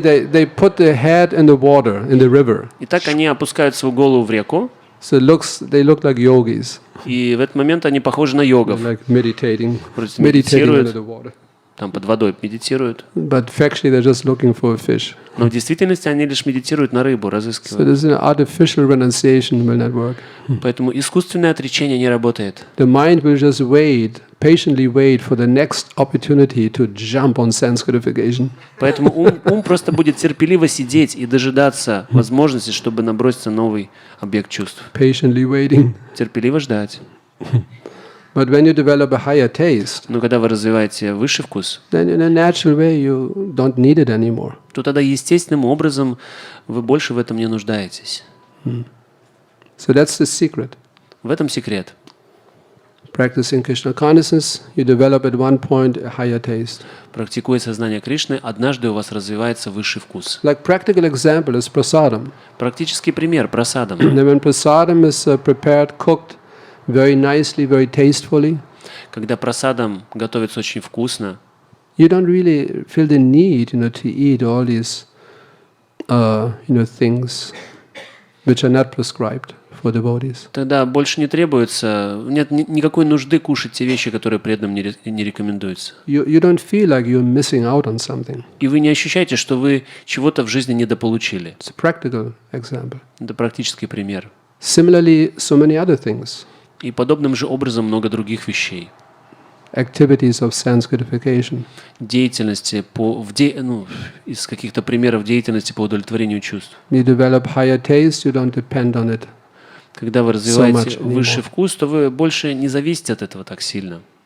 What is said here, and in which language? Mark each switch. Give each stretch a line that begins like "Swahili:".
English: they put their head in the water, in the river.
Russian: Итак, они опускают свою голову в реку,
English: So they look like yogis.
Russian: и в этот момент они похожи на йогов.
English: Like meditating
Russian: Вроде
English: under
Russian: медитируют,
English: the water.
Russian: там под водой медитируют.
English: But factually they're just looking for a fish.
Russian: Но в действительности они лишь медитируют на рыбу,
English: So
Russian: разыскивают.
English: this artificial renunciation will not work.
Russian: Поэтому искусственное отречение не работает.
English: The mind will just patiently wait for the next opportunity to jump on sense gratification.
Russian: Поэтому ум просто будет терпеливо сидеть и дожидаться возможности, чтобы наброситься на новый объект чувств.
English: Patiently waiting.
Russian: Терпеливо ждать.
English: But when you develop a higher taste,
Russian: Но когда вы развиваете высший вкус,
English: then in a natural way you don't need it anymore.
Russian: то тогда естественным образом вы больше в этом не нуждаетесь.
English: So that's the secret.
Russian: В этом секрет.
English: Practicing Krishna consciousness, you develop at one point a higher taste.
Russian: Практикуя сознание Кришны, однажды у вас развивается высший вкус.
English: Like practical example is prasadam.
Russian: Практический пример прасадам.
English: And when prasadam is prepared, cooked very nicely, very tastefully,
Russian: Когда прасадам готовится очень вкусно,
English: you don't really feel the need, to eat all these, things which are not prescribed for devotees.
Russian: тогда больше не требуется, нет никакой нужды кушать те вещи, которые преданным не рекомендуются.
English: You don't feel like you're missing out on something.
Russian: И вы не ощущаете, что вы чего-то в жизни недополучили.
English: It's a practical example.
Russian: Это практический пример.
English: Similarly, so many other things.
Russian: И подобным же образом много других вещей.
English: Activities of sense gratification.
Russian: Деятельности из каких-то примеров деятельности по удовлетворению чувств.
English: You develop higher taste, you don't depend on it.
Russian: Когда вы развиваете
English: So much
Russian: высший
English: anymore.
Russian: вкус, то вы больше не зависите от этого так сильно.